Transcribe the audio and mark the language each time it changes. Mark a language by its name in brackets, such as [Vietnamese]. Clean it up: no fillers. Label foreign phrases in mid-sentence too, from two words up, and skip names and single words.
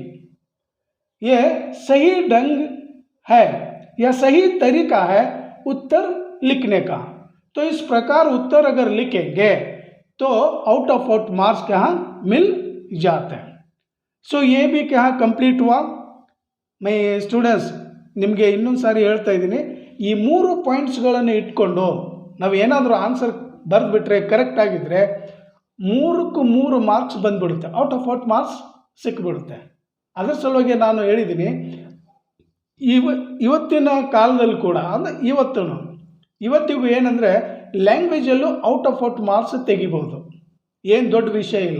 [Hindi] ये सही ढंग है या सही तरीका है उत्तर लिखने का। तो इस प्रकार उत्तर अगर लिखेंगे तो [English] out of out marks [Hindi] क्या मिल जाते हैं. ಸೊ ये भी क्या ಕಂಪ್ಲೀಟ್ हुआ. [English] my students [Kannada] ನಿಮಗೆ ಇನ್ನೊಂದು ಸಾರಿ ಹೇಳ್ತಾ ಇದ್ದೀನಿ, ಈ 3 ಪಾಯಿಂಟ್ಸ್ಗಳನ್ನು ಇಟ್ಕೊಂಡು ನಾವು ಏನಾದರೂ ಆನ್ಸರ್ ಬರೆದುಬಿಟ್ರೆ ಕರೆಕ್ಟ್ ಆಗಿದ್ದರೆ 3ಕ್ಕೂ 3 ಮಾರ್ಕ್ಸ್ ಬಂದುಬಿಡುತ್ತೆ, [English] out of out marks [Kannada] ಸಿಕ್ಬಿಡುತ್ತೆ. ಅದರ ಸಲುವಾಗಿ ನಾನು ಹೇಳಿದ್ದೀನಿ, ಇವತ್ತಿನ ಕಾಲದಲ್ಲಿ ಕೂಡ ಅಂದರೆ ಇವತ್ತಿಗೂ ಏನಂದರೆ ಲ್ಯಾಂಗ್ವೇಜಲ್ಲೂ [English] out of out marks [Kannada] ತೆಗಿಬೋದು, ಏನು ದೊಡ್ಡ ವಿಷಯ ಇಲ್ಲ.